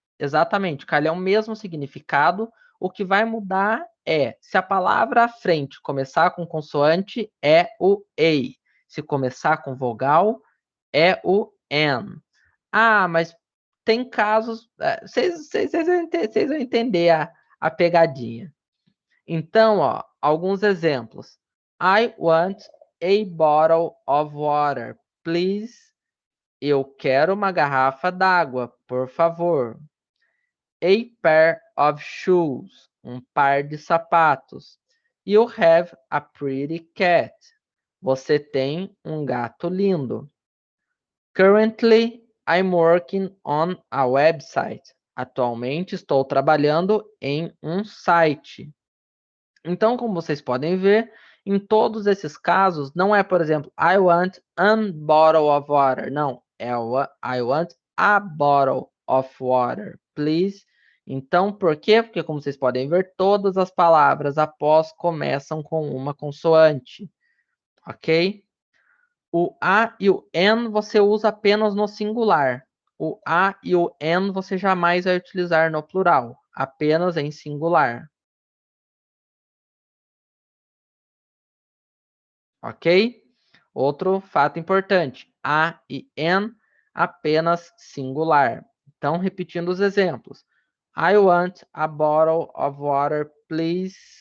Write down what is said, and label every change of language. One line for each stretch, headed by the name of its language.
Portuguese: Exatamente, Carla, é o mesmo significado. O que vai mudar é se a palavra à frente começar com consoante, é o A. Se começar com vogal, é o N. Ah, mas tem casos. Vocês vão entender a pegadinha. Então, ó, alguns exemplos.
English: I want a bottle of water, please.
Portuguese: Eu quero uma garrafa d'água, por favor.
English: A pair of shoes,
Portuguese: um par de sapatos.
English: You have a pretty cat.
Portuguese: Você tem um gato lindo.
English: Currently, I'm working on a website. Atualmente estou trabalhando em um site.
Portuguese: Então, como vocês podem ver, em todos esses casos, não é, por exemplo,
English: I want a bottle of water.
Portuguese: Não, é
English: I want a bottle of water, please.
Portuguese: Então, por quê? Porque, como vocês podem ver, todas as palavras após começam com uma consoante, ok? O a e o n você usa apenas no singular. O a e o n você jamais vai utilizar no plural, apenas em singular. Ok? Outro fato importante: a e n apenas singular. Então, repetindo os exemplos.
English: I want a bottle of water, please.